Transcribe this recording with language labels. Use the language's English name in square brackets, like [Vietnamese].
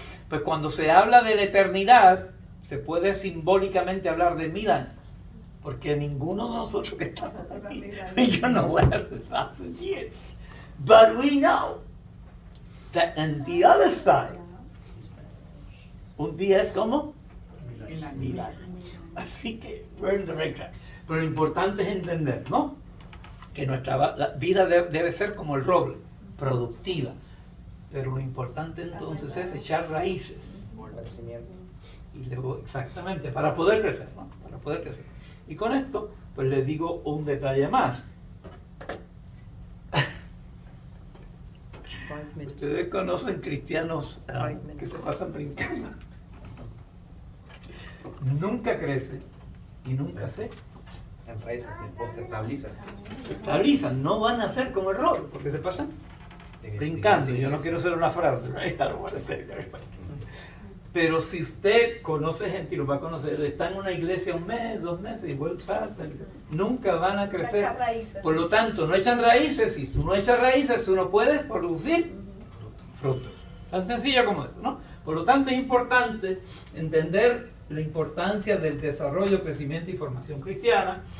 [Spanish] Pues cuando se habla de la eternidad, se puede simbólicamente hablar de 1000 años, porque ninguno de nosotros que estamos aquí, yo no voy a hacer [English] 1,000 years. But we know that on the other side, [Spanish] un día es como 1000 años. Así que, [English] we're in the right track. [Spanish] Pero lo importante es entender, ¿no? Que la vida debe ser como el roble, productiva. Pero lo importante entonces es echar raíces. Crecimiento. Y luego, exactamente, para poder crecer, ¿no? Para poder crecer. Y con esto, pues les digo un detalle más. [English] 5 minutes. [Spanish] Ustedes conocen cristianos que se pasan brincando. Nunca crecen y nunca se Enraizan, se estabilizan. estabilizan. No van a ser como el rol, porque se pasan brincando. Yo no quiero hacer una frase, right? [English] I don't want to say that. [Spanish] Pero si usted conoce gente y lo va a conocer, está en una iglesia 1 mes, 2 meses y vuelve a saltar, nunca van a crecer. Echar raíces. Por lo tanto, no echan raíces. Si tú no echas raíces, tú no puedes producir fruto. Tan sencillo como eso, ¿no? Por lo tanto, es importante entender la importancia del desarrollo, crecimiento y formación cristiana.